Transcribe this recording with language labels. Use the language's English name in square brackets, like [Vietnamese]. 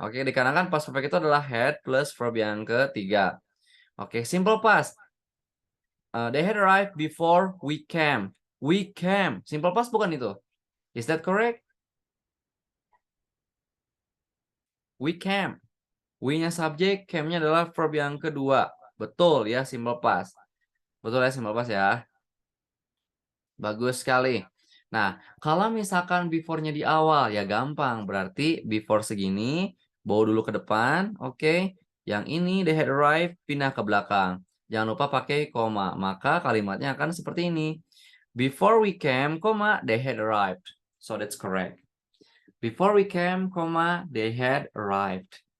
[Indonesian] Oke, dikarenakan past perfect itu adalah had plus verb yang ketiga. Oke, simple past. [English] They had arrived before we came. We came. Simple past [Indonesian] bukan itu? [English] Is that correct? We came. [Indonesian] We-nya subjek, came-nya adalah verb yang kedua. Betul ya, simple past. Betul ya, simple past ya. Bagus sekali. Nah, kalau misalkan before-nya di awal, ya gampang. Berarti before segini, bawa dulu ke depan, oke. Yang ini, they had arrived, pindah ke belakang. Jangan lupa pakai koma, maka kalimatnya akan seperti ini. [English] Before we came, they had arrived. So that's correct. Before we came, they had arrived.